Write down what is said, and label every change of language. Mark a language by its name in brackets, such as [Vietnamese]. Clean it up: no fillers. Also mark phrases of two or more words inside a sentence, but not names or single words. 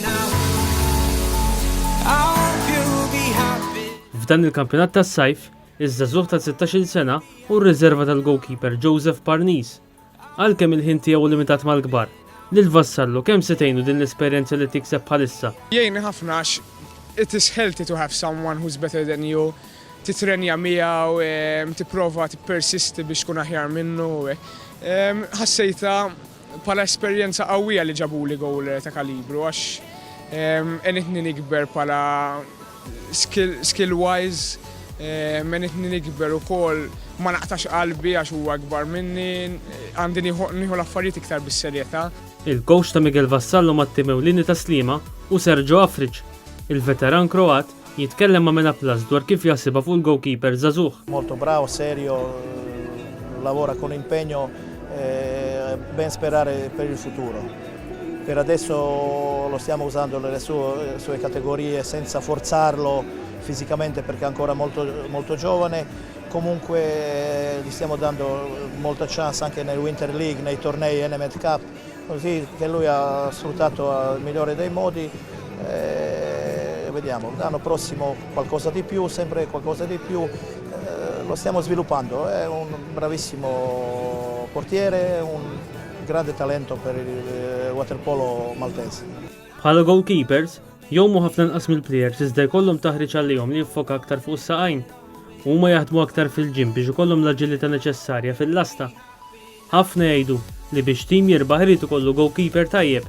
[Maltese] F'dan il-kampjonat tas-sajf, iż-żagħżugħ ta' 16-il sena u r-riserva tal-goalkeeper Joseph Parnis. Għalkemm il-ħin tiegħu limitat mal-kbar, lil Vassallo kemm se tgħinu din l-esperjenza li tikseb bħalissa? Jgħinni ħafna għax [English] it is healthy to have someone who's better than you. [Maltese] Titrenja miegħu, tipprova tippersisti biex tkun aħjar minnu. Ħassejta bħala esperjenza qawwija li ġabuli goal ta' kalibru għax enitni nikber bħala [English] skill wise, [Maltese] enitni nikber ukoll ma naqtax qalbi għax huwa akbar minni, għandi nieħu l-affarijiet iktar bis-serjetà. Il-coach ta' Miguel Vassallo mat-tim ewlieni ta' Sliema u Sergio Afric, il-veteran Kroat, jitkellem ma' Mena Plus dwar kif jaħsibha fuq il-goalkeeper żagħżugħ. [Italian] Molto bravo, serio, lavora con impegno, ben sperare per il futuro. Per adesso lo stiamo usando nelle sue categorie senza forzarlo fisicamente perché è ancora molto giovane. Comunque gli stiamo dando molta chance anche nel Winter League, nei tornei NMT Cup, così che lui ha sfruttato al migliore dei modi. Vediamo, l'anno prossimo qualcosa di più, sempre qualcosa di più, lo stiamo sviluppando, è un bravissimo portiere, un grande talento per il waterpolo maltese. [Maltese] Bħala goalkeepers, jowmu ħafna nqas mill-plejers iżda jkollhom taħriġ għalihom li jiffoka aktar fuq is-saqajn. Huma jaħdmu aktar fil-ġim biex ikollhom l-aġilità neċessarja fil-lasta. Ħafna jgħidu li biex tim jirbaħ irid ikollu goalkeeper tajjeb.